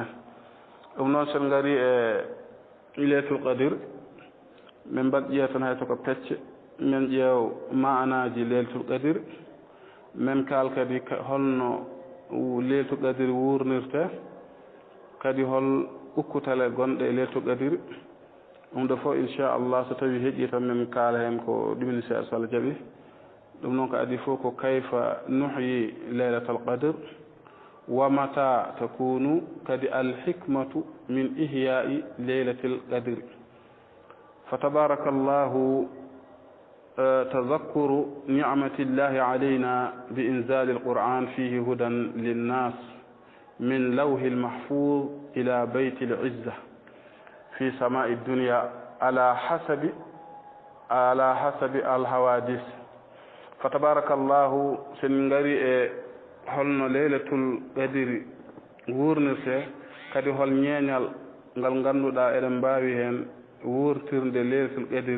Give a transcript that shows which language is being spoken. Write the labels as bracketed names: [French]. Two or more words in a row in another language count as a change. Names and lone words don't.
[Fula] ɗum noon sen gari e [Arabic] ليلة القدر [Fula] min mbaɗ ƴeew tan hayso ko pecce min ƴeew manaji [Arabic] ليلة القدر [Fula] min kaal kadi holno [Arabic] ليلة القدر [Fula] wurnirte kadi hol ukkutale gonɗe e [Arabic] ليلة القدر. [Fula] ɗum ɗo fof inchallah so tawi heeƴi tan min kaala hen ko ɗumini seeɗa so Allah jaaɓi. ɗum noon ko adi fof ko [Arabic] كيف نحيي ليلة القدر وما تكون kadi الحكمة من إحياء ليلة القدر. فتبارك الله تذكر نعمة الله علينا بإنزال القرآن فيه هدى للناس من اللوح المحفوظ إلى بيت العزة في سماء الدنيا على حسب الحوادث. فتبارك الله [Fula] sen ngari e holno [Arabic] ليلة القدر [Fula] wurnirte kadi hol ñeeñal ngal ganduɗa eɗen mbawi hen wurtirde [Arabic] ليلة القدر.